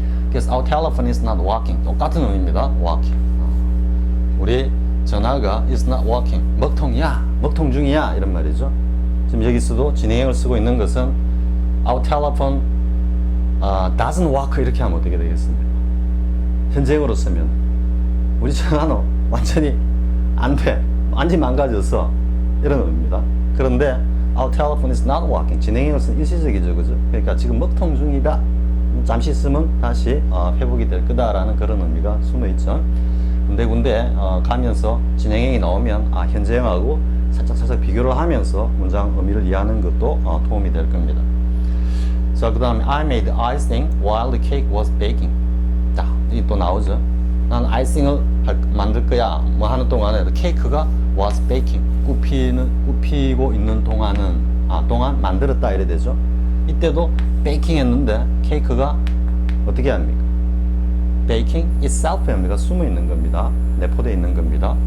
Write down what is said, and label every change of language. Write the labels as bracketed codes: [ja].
[ko] 그래서 [en] our telephone is not working. [ko] 똑같은 의미입니다. working. 우리 전화가 [en] is not working. [ko] 먹통 중이야. 이런 말이죠. 지금 여기서도 진행형을 쓰고 있는 것은 [en] our telephone doesn't work [ko] 이렇게 하면 어떻게 되겠습니까? 현재형으로 쓰면 우리 전화는 완전히 안 돼. 완전히 망가져서 이런 의미입니다. 그런데 [en] our telephone is not working. [ko] 진행형으로서는 일시적이죠, 그죠? 그러니까 지금 먹통 중이다. 잠시 있으면 다시 회복이 될 거다라는 그런 의미가 숨어 있죠. 군데군데 가면서 진행형이 나오면 현재형하고 살짝 비교를 하면서 문장 의미를 이해하는 것도 도움이 될 겁니다. 자, 그 다음에 [en] I made icing while the cake was baking. [ko] 자, 이게 또 나오죠. 난 아이싱을 만들 거야 뭐 하는 동안에 케이크가 [en] was baking. [ko] 굽히고 있는 동안은 동안 만들었다 이래 되죠. 이때도 베이킹 했는데 케이크가 어떻게 합니까? 베이킹 itself의 의미가 숨어 있는 겁니다. 내포되어 있는 겁니다.